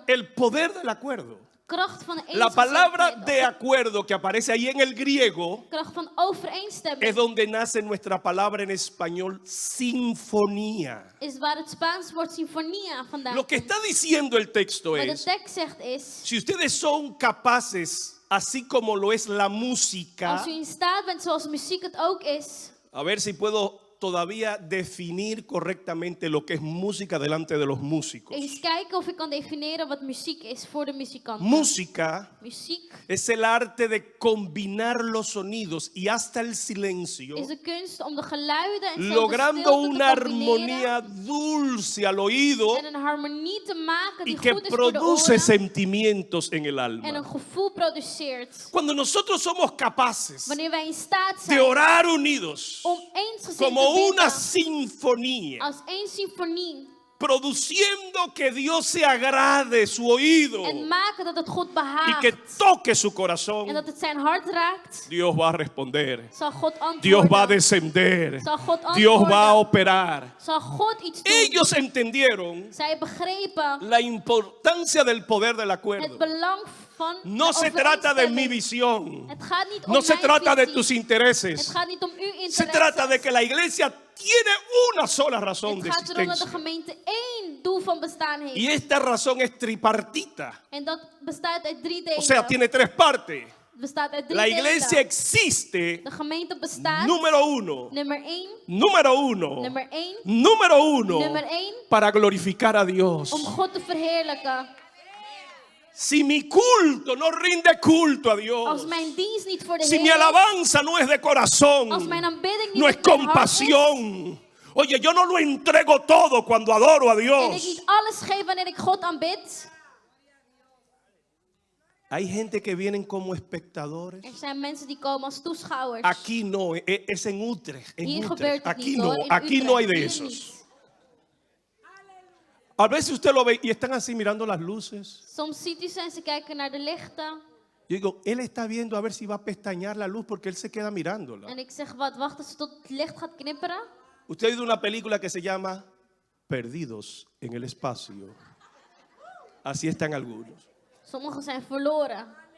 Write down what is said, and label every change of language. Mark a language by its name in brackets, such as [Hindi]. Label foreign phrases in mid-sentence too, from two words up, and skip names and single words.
[Spanish] El poder del acuerdo. [Dutch] kracht van de [Spanish] La palabra [Dutch] eensgezindheid, [Spanish] de acuerdo que aparece ahí en el griego [Dutch] kracht van [Spanish] es [Dutch] overeenstemming, [Spanish] donde nace nuestra palabra en español sinfonía. [Dutch] is waar het Spaans woord sinfonia vandaan [Spanish] Lo que [Dutch] komt. [Spanish] está diciendo el texto [Dutch] Wat de [Spanish] es, [Dutch] tekst zegt is, [Spanish] si ustedes son capaces, así como lo es la música, [Dutch] als u in staat bent zoals muziek het ook is, [Spanish] a ver si puedo todavía definir correctamente lo que es música delante de los músicos. [Dutch] eens kijken of ik kan definiëren wat muziek is voor de muzikanten. [Spanish] Música [Dutch] Muziek [Spanish] es el arte de combinar los sonidos y hasta el silencio, [Dutch] is de kunst om de geluiden en zelfs de [Spanish] logrando [Dutch] stilte [Spanish] una [Dutch] te combineren [Spanish] armonía dulce al oído [Dutch] en een harmonie te maken [Spanish] y [Dutch] die [Spanish] que [Dutch] goed is voor de [Spanish] produce [Dutch] oren [Spanish] sentimientos en el [Dutch] en een [Spanish] alma. [Dutch] gevoel produceert. [Spanish] Cuando nosotros somos capaces [Dutch] Wanneer wij in staat [Spanish] de [Dutch] zijn [Spanish] orar unidos [Dutch] om eensgezind [Spanish] como [Dutch] te [Spanish] una [Dutch] bidden [Spanish] sinfonía, [Dutch] als één symfonie [Spanish] produciendo que Dios se agrade su oído [Dutch] en maken dat het God [Spanish] y [Dutch] behaagt [Spanish] que toque su [Dutch] en [Spanish] corazón, [Dutch] dat het zijn hart raakt, [Spanish] Dios va a responder. [Dutch] zal God [Spanish] Dios va a [Dutch] antwoorden. [Spanish] descender. [Dutch] Zal God [Spanish] Dios va a [Dutch] antwoorden. [Spanish] operar. [Dutch] Zal God iets doen. [Spanish] Ellos entendieron [Dutch] Zij begrepen [Spanish] la importancia del poder del acuerdo. [Dutch] het belang van [Spanish] No [Dutch] de [Spanish] se trata de mi [Dutch] overeenstemming. [Spanish] visión. [Dutch] Het gaat niet om [Spanish] No se [Dutch] mijn [Spanish] trata de [Dutch] visie. [Spanish] tus [Dutch] Het [Spanish] intereses. [Dutch] gaat niet om uw interesses. [Spanish] Se trata de que la iglesia tiene una sola razón [Dutch] Het [Spanish] de [Dutch] gaat erom dat de [Spanish] existencia. [Dutch] gemeente één doel van bestaan heeft. [Spanish] Y esta razón es tripartita. [Dutch] En dat bestaat uit 3 delen. [Spanish] O sea, tiene 3 partes. [Dutch] Bestaat uit 3 [Spanish] La [Dutch] delen. [Spanish] iglesia existe, [Dutch] De gemeente bestaat. [Spanish] número 1, [Dutch] Nummer 1. [Spanish] número 1, [Dutch] Nummer 1. [Spanish] número 1, [Dutch] Nummer 1. [Spanish] para glorificar a Dios. [Dutch] Om God te verheerlijken. [Spanish] Si mi culto no rinde culto a [Dutch] Als [Spanish] Dios, [Dutch] mijn dienst niet voor de [Spanish] si mi [Dutch] Heer is. [Spanish] alabanza no es de corazón, [Dutch] Als mijn aanbidding niet [Spanish] no es [Dutch] met mijn hart is. [Spanish] compasión. Oye, yo no lo entrego todo cuando adoro a [Dutch] En ik [Spanish] Dios. [Dutch] niet alles geef wanneer ik God aanbid. [Spanish] Hay gente que vienen como espectadores. [Dutch] Er zijn mensen die komen als toeschouwers. [Spanish] Aquí no, es en Utrecht. En [Dutch] Hier Utrecht. gebeurt het [Spanish] Aquí [Dutch] niet [Spanish] no, [Dutch] hoor. In [Spanish] aquí no hay de [Dutch] Utrecht, hier [Spanish] esos. [Dutch] niet. [Spanish] A veces usted lo ve y están así mirando las luces. [Dutch] Soms ziet u ze en ze kijken naar de lichten. [Spanish] Yo digo, él está viendo a ver si va a pestañear la luz porque él se queda mirándola. [Dutch] En ik zeg, wat, wacht tot het licht gaat knipperen. [Spanish] Usted ha oído una película que se llama Perdidos en el espacio. Así están algunos. [Dutch] Sommigen zijn verloren.